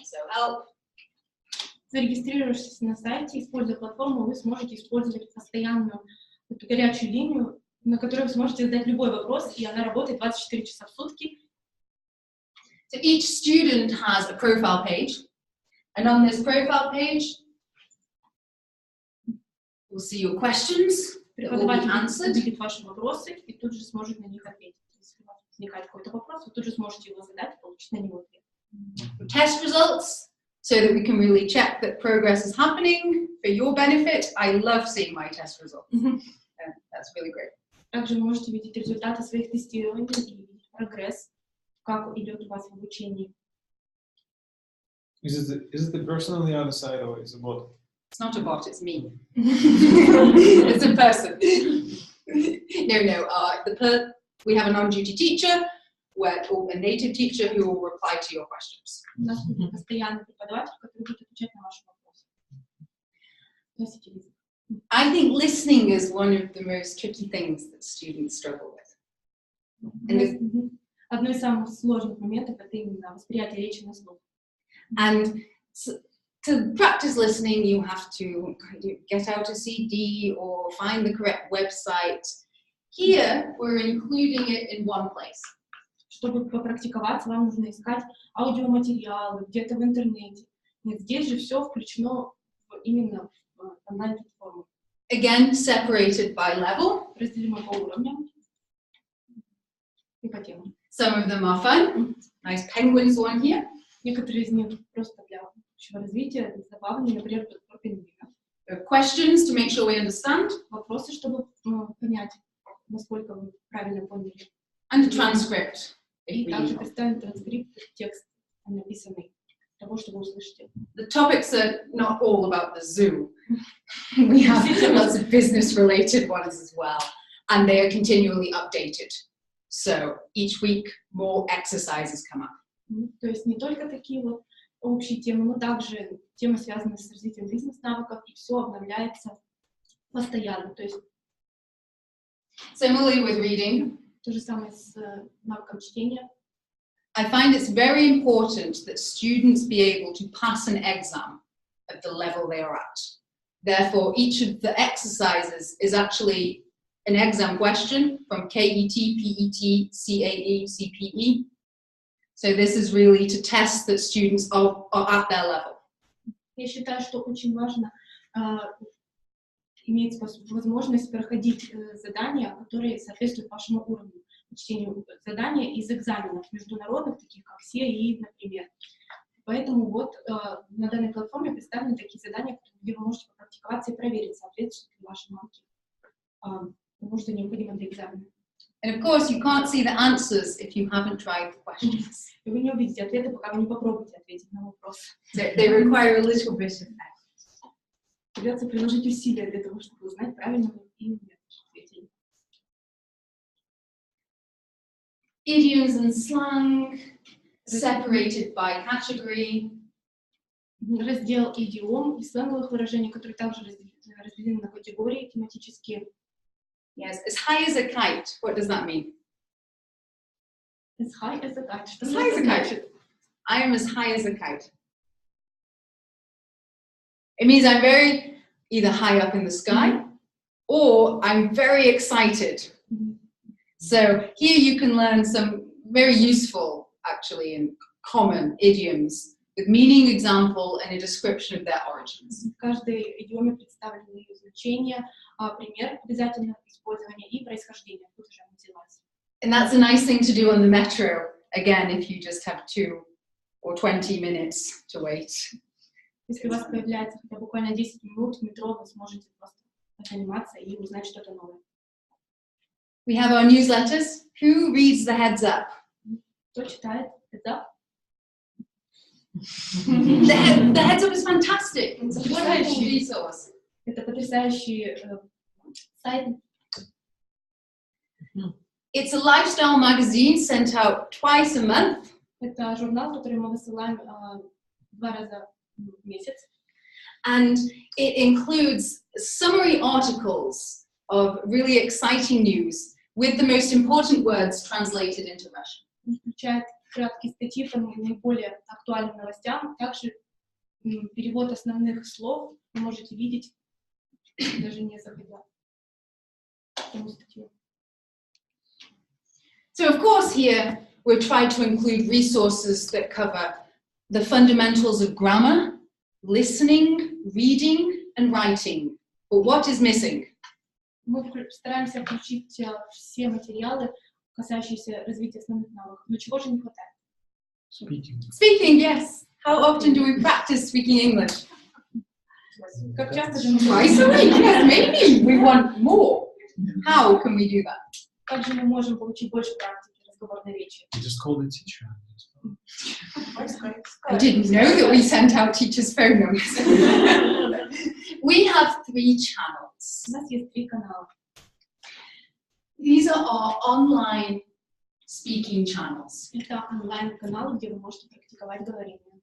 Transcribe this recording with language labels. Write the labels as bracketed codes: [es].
[en] So help. [ru] Зарегистрировавшись на сайте, используя платформу, вы сможете использовать постоянную эту горячую линию, на которой вы сможете задать любой вопрос, и она работает 24 часа в сутки. [en] So each student has a profile page, and on this profile page, will see your questions that will be [ru] Преподаватель [en] answered. [ru] увидит ваши вопросы и тут же сможет на них ответить. Если у вас возникает какой-то вопрос, вы тут же сможете его задать и получить на него ответ. [en] Test results, so that we can really check that progress is happening for your benefit. I love seeing my test results. That's really great. [ru] Также вы можете видеть результаты своих тестирований и видеть прогресс, как идет у вас в обучении. [en] Is it the person on the other side or is it bot? It's not a bot, it's me. It's a person. No. We have a non-duty teacher, or a native teacher who will reply to your questions. [ru] У нас будет постоянный преподаватель, который будет отвечать на ваши вопросы. Носите язык. [en] I think listening is one of the most tricky things that students struggle with. [ru] Одно из самых сложных моментов это именно восприятие речи на слух. [en] And to practice listening, you have to get out a CD or find the correct website. Here, we're including it in one place. [ru] Чтобы попрактиковаться, вам нужно искать аудиоматериалы где-то в интернете. Нет, здесь же все включено именно в онлайн-платформу. [en] Again, separated by level. [ru] Разделено по уровням и по темам. [en] Some of them are fun. Nice penguins one here. [ru] Некоторые из них просто для общего развития, забавные, например, про пингвина. [en] Questions to make sure we understand. [ru] Вопросы, чтобы понять, насколько вы правильно поняли. [en] And a transcript. [ru] И также представить транскрипт, текст, написанный, того, что вы услышите. [en] The topics are not all about the zoo. We have lots of business-related ones as well. And they are continually updated. So each week, more exercises come up. [ru] То есть не только такие вот общие темы, но также темы, связанные с развитием бизнес-навыков, и все обновляется постоянно. То есть [en] Similarly with reading, [ru] то же самое с навыком чтения. [en] I find it's very important that students be able to pass an exam at the level they are at. Therefore, each of the exercises is actually an exam question from KET, PET, CAE, CPE. So this is really to test that students are at their level. [ru] Я считаю, что очень важно иметь возможность проходить задания, которые соответствуют вашему уровню, чтению задания из экзаменов международных, таких как CAE, например. Поэтому вот на данной платформе представлены такие задания, где вы можете попрактиковаться и проверить, соответствует ли ваши навыки тому, что необходимо для экзамена. [en] And of course, you can't see the answers if you haven't tried the questions. [ru] И вы не увидите ответы, пока вы не попробуете ответить на вопрос. [en] So they require a little bit of effort. [ru] Придется приложить усилия для того, чтобы узнать, правильно вы или нет ответили. [en] Idioms and slang, separated by category. [ru] Раздел идиом и сленговых выражений, которые также разделены на категории тематические. [en] Yes, as high as a kite. What does that mean? As high as a kite. As high as a kite. I am as high as a kite. It means I'm very either high up in the sky or I'm very excited. So here you can learn some very useful, actually, and common idioms with meaning, example, and a description of their origins. [ru] В каждой идиоме представлены ее значения, пример обязательного использования и происхождения. Тут уже мотивация. [en] And that's a nice thing to do on the metro, again, if you just have 2 or 20 minutes to wait. [ru] Если у вас появляется хотя буквально 10 минут в метро, вы сможете просто заниматься и узнать что-то новое. [en] We have our newsletters. Who reads the heads up? [ru] Кто читает? Это? [en] The heads up is fantastic. It's a wonderful resource. [ru] Это потрясающий сайт. [en] It's a lifestyle magazine sent out twice a month. [ru] Это журнал, который мы высылаем 2 раза в месяц. [en] And it includes summary articles of really exciting news with the most important words translated into Russian. [ru] Включает краткие статьи по наиболее актуальным новостям, также перевод основных слов вы можете видеть, даже не заходя в саму статью. [en] So of course here we're trying to include resources that cover the fundamentals of grammar, listening, reading and writing But what is missing? [ru] Мы стараемся включить все материалы, касающиеся развития основных навыков. Но чего же не хватает? [en] Speaking, yes. How often do we practice speaking English? [ru] Как часто же мы [en] Twice a week, yes, maybe. We want more. How can we do that? [ru] Как же мы можем получить больше практики разговорной речи? [en] You just call the teacher. I didn't know that we sent out teachers' phone numbers. We have 3 channels. [ru] У нас есть 3 канала. [en] These are our online speaking channels. [ru] Это онлайн-каналы, где вы можете практиковать говорение.